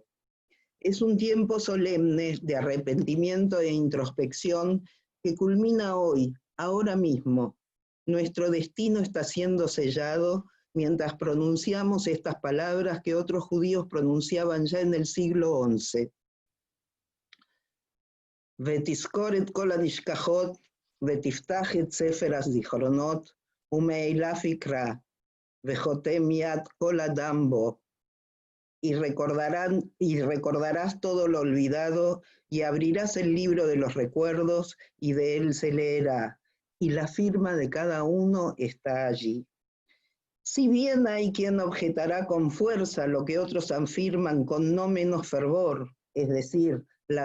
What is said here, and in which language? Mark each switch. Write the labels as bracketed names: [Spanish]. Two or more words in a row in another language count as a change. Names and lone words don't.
[Spanish] Es un tiempo solemne de arrepentimiento e introspección que culmina hoy, ahora mismo. Nuestro destino está siendo sellado mientras pronunciamos estas palabras que otros judíos pronunciaban ya en el siglo XI. [Hebrew] ותזכור את כל הנשכחות, ותפתח את ספר הזכרונות, ומאליו יקרא, וחותם יד כל אדם בו. [Spanish] Y recordarás todo lo olvidado, y abrirás el libro de los recuerdos, y de él se leerá, y la firma de cada uno está allí. Si bien hay quien objetará con fuerza lo que otros afirman con no menos fervor, es decir, la